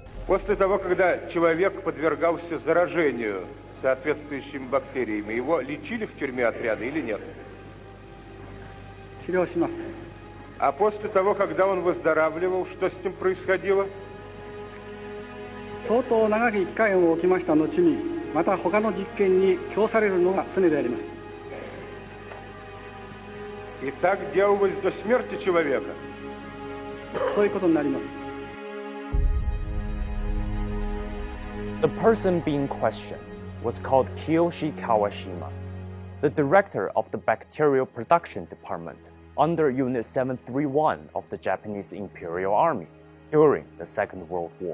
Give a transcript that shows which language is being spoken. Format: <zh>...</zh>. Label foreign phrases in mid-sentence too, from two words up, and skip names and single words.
<ru>После того, когда человек подвергался заражению соответствующими бактериями, его лечили в тюрьме отряда или нет?</ru> <ja>治療します。</ja> <ru>А после того, когда он выздоравливал, что с ним происходило?</ru> <ja>相当長き1回を置きました後に、また他の実験に供されるのが常であります。</ja> <ru>И так делалось до смерти человека?</ru> <ja>そういうことになります。</ja> <en>The person being questioned was called Kiyoshi Kawashima, the director of the Bacterial Production Department under Unit 731 of the Japanese Imperial Army during the Second World War.</en>